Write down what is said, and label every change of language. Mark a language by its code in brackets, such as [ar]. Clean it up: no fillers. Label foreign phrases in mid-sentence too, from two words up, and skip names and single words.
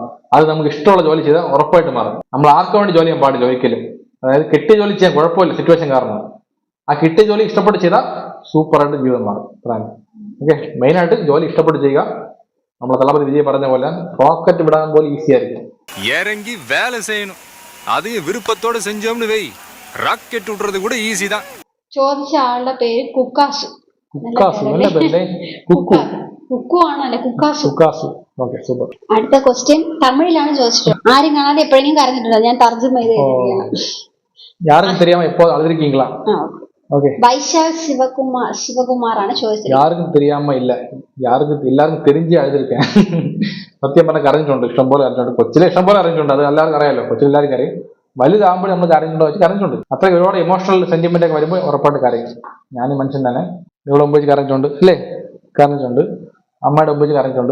[ml] അത് നമുക്ക് ഇഷ്ടമുള്ള ജോലി ചെയ്താൽ ഉറപ്പായിട്ട് മാറും. നമ്മൾ ആർക്കു വേണ്ടി ജോലി ചെയ്യാൻ പാടില്ല ഒരിക്കലും. അതായത് കിട്ടിയ ജോലി ചെയ്യാൻ കുഴപ്പമില്ല, സിറ്റുവേഷൻ കാരണം. ആ കിട്ടിയ ജോലി ഇഷ്ടപ്പെട്ട് ചെയ്താൽ സൂപ്പറായിട്ട് ജീവിതം മാറും. അതാണ്. ഓക്കെ, മെയിനായിട്ട് ജോലി ഇഷ്ടപ്പെട്ട് ചെയ്യുക. നമ്മളെ തളപതി വിജയ് പറഞ്ഞ പോലെ റോക്കറ്റ് വിടാൻ പോലെ ഈസി ആയിരിക്കും. [ta] இறங்கி வேலை செய்யணும், அதையும் விருப்பத்தோட செஞ்சோம்னு வை, ராக்கெட் விடுறது கூட ஈஸி தான். [ml] ചോദിച്ച ആളുടെ പേര് കുക്കാസു. കുക്കാസു, നല്ല പേരല്ലേ? കുക്കു. കുക്കു ആണല്ലേ? കുക്കാസു. കുക്കാസു. ഓക്കെ, സൂപ്പർ. അടുത്ത ക്വസ്റ്റ്യൻ തമിഴിലാണ് ചോദിച്ചിട്ടുള്ളത്. ആരും കാണാതെ എപ്പോഴെങ്കിലും കരഞ്ഞിട്ടുണ്ടോ? ഞാൻ തർജ്ജമ ചെയ്ത് തരികയാണ്. [ta] யாருக்கும் தெரியாம எப்போ அழுதுருக்கீங்களா? ஓகே. வைஷால் சிவகுமார் [ml] ആണ് ചോദിച്ചത്. [ta] யாருக்கும் தெரியாம இல்ல, [ml] എല്ലാവർക്കും [ta] தெரிஞ்சு [ml] അഴുതിരിക്കാൻ. സത്യം പറഞ്ഞാൽ കരഞ്ഞിട്ടുണ്ട്, ഇഷ്ടംപോലെ കരഞ്ഞിട്ടുണ്ട്. കൊച്ചിലെ ഇഷ്ടംപോലെ കരഞ്ഞിട്ടുണ്ട്, അത് എല്ലാവർക്കും അറിയാലോ. കൊച്ചിൽ എല്ലാവരും കരയും. വലുതാകുമ്പോൾ നമ്മൾ കരഞ്ഞിട്ടുണ്ടോ വെച്ച് കരഞ്ഞിട്ടുണ്ട്. അത്ര ഒരുപാട് [en] emotional sentiment [ml] ഒക്കെ വരുമ്പോൾ ഉറപ്പായിട്ട് കരയും. ഞാനും മനുഷ്യൻ തന്നെ. ഇവിടെ മുമ്പ് വെച്ച് കരഞ്ഞിട്ടുണ്ട് അല്ലേ? കരഞ്ഞിട്ടുണ്ട്. അമ്മയുടെ മുമ്പ് വെച്ച് കരഞ്ഞിട്ടുണ്ട്.